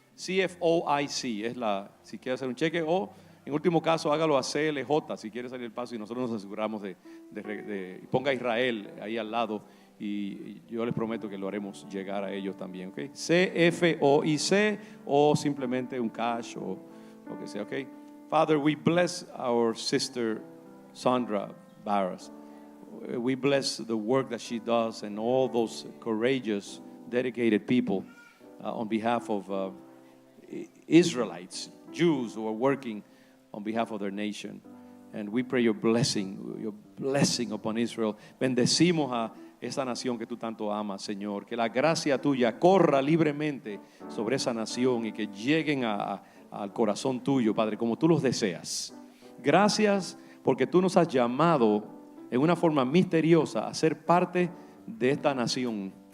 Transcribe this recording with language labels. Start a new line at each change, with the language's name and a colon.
Spanish: CFOIC es si quiere hacer un cheque, o en último caso hágalo a CLJ si quiere salir el paso, y nosotros nos aseguramos ponga Israel ahí al lado, y yo les prometo que lo haremos llegar a ellos también, ¿ok? CFOIC, o simplemente un cash o lo que sea, ¿ok?
English: Father, we bless our sister Sandra Barras. We bless the work that she does and all those courageous, dedicated people on behalf of Israelites, Jews who are working on behalf of their nation. And we pray your blessing upon Israel.
Spanish: Bendecimos a esa nación que tú tanto amas, Señor. Que la gracia tuya corra libremente sobre esa nación y que lleguen al corazón tuyo, Padre, como tú los deseas. Gracias porque tú nos has llamado en una forma misteriosa a ser parte de esta nación.